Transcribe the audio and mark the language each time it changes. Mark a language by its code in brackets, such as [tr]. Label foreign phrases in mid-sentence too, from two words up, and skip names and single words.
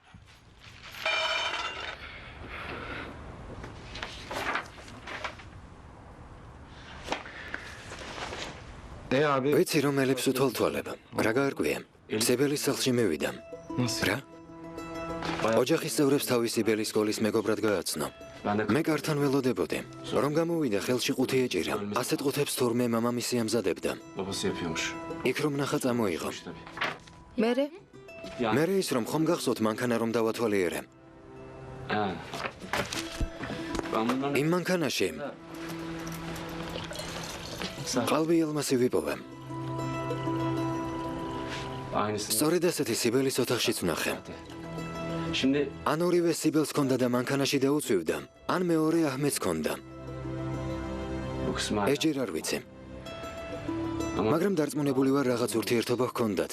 [ka] ვიცი რომ ელიფს უთვალთვალებ. რა გაარკვია? სიბელის სახლში მივიდა. რა? ოჯახის წევრებს თავისი ბელის სკოლის მეგობრად გააცნო. მე კართან ველოდებოდი, რომ გამოვიდა ხელში ყუთი ეჭირა. ასეთ ყუთებს თურმე მამამისი ამზადებდა. [tr] Babası yapıyormuş. [ka] იქ რომ ნახა წამოიღო. მერე მე ის რომ ხომ გახსოვთ მანქანა რომ დავათვალიერე. [tr] Ha. Ben bundan [ka] იმ მანქანაში [tr] Sağ. [ka] ყალბი ალმასი ვიპოვე. [tr] Aynısını. [ka] სწორედ ასეთი სიბელის ოთახშიც ვნახე. [tr] Şimdi [ka] ან ორივე სიბელს ჰქონდა და მანქანაში დაუწვივდა, ან მეორე აჰმედს ჰქონდა. [tr] bu kısmı [ka] ეჯერ არ ვიცი. [tr] Ama [ka] მაგრამ დარწმუნებული ვარ რაღაც ურთიერთობა ჰქონდათ.